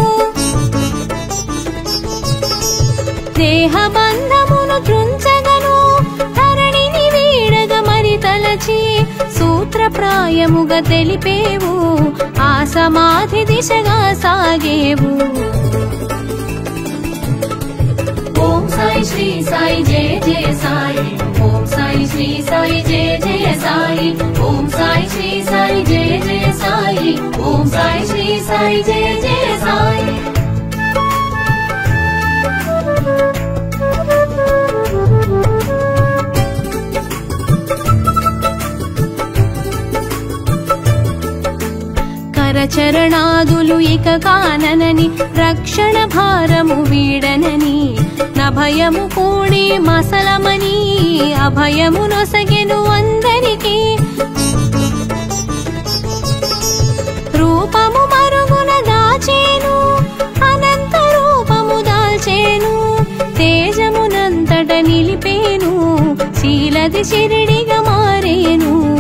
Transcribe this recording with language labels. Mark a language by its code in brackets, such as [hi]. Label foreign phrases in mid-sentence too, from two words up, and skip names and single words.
[te] దేహబంధమును త్రుంచగను ధరణిని వీడగ మరి తలచి సూత్రప్రాయముగా తెలిపేవు ఆ సమాధి దిశగా సాగేవు [hi] ओम साई श्री साई जय जय साई ओम साई श्री साई जय जय साई ओम साई श्री साई जय जय साई ओम साई श्री साई जय जय साई [te] చరణాదులు ఇక కాననని రక్షణ భారము వీడనని నభయము కూడి మసలమని అభయము నొసగెను అందరికి రూపము మరుగున దాచేను అనంత రూపము దాల్చేను తేజమునంతట నిలిపేను శీలది శిరిడిగా మారేను